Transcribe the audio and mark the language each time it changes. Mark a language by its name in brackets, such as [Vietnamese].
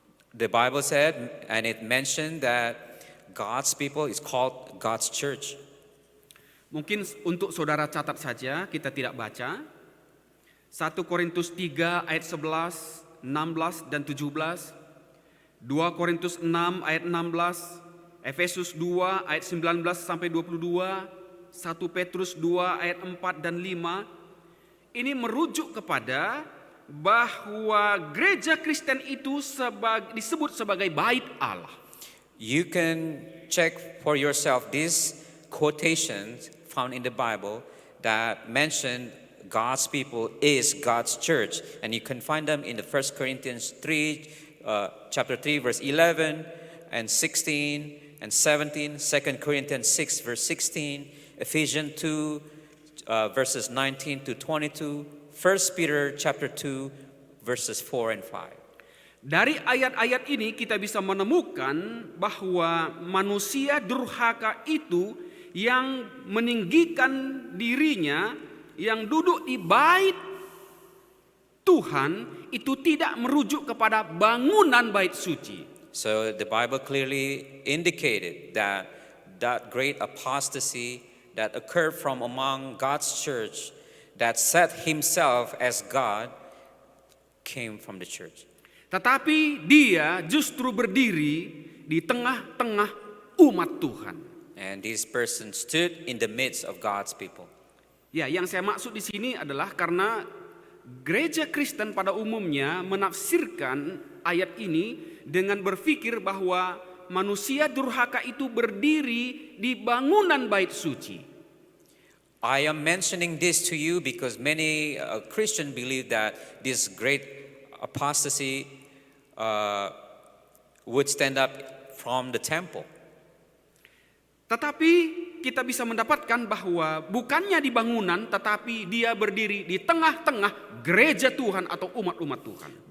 [English] The Bible said, and it mentioned that God's people is called God's church. [Indonesian] Mungkin untuk saudara catat saja, kita tidak baca. 1 Korintus 3 ayat 11, 16 dan 17. 2 Korintus 6 ayat 16. Efesus 2 ayat 19 sampai 22. 1 Petrus 2 ayat 4 dan 5. Ini merujuk kepada bahwa gereja Kristen itu disebut sebagai bait Allah. [English] You can check for yourself these quotations found in the Bible that mention God's people is God's church, and you can find them in the 1 Corinthians 3, chapter 3, verse 11 and 16 and 17, 2 Corinthians 6, verse 16, Ephesians 2, verses 19 to 22, 1 Peter chapter 2, verses 4 and 5. [Indonesian] Dari ayat-ayat ini kita bisa menemukan bahwa manusia durhaka itu yang meninggikan dirinya, yang duduk di bait Tuhan itu tidak merujuk kepada bangunan bait suci. [English] So the Bible clearly indicated that that great apostasy that occurred from among God's church that set himself as God came from the church. [Indonesian] Tetapi dia justru berdiri di tengah-tengah umat Tuhan. [English] And this person stood in the midst of God's people. [Indonesian] Ya, yang saya maksud di sini adalah karena gereja Kristen pada umumnya menafsirkan ayat ini dengan berpikir bahwa manusia durhaka itu berdiri di bangunan bait suci. [English] I am mentioning this to you because many Christians believe that this great apostasy would stand up from the temple. [Indonesian] Tetapi kita bisa mendapatkan bahwa bukannya di bangunan, tetapi dia berdiri di tengah-tengah gereja Tuhan atau umat-umat Tuhan.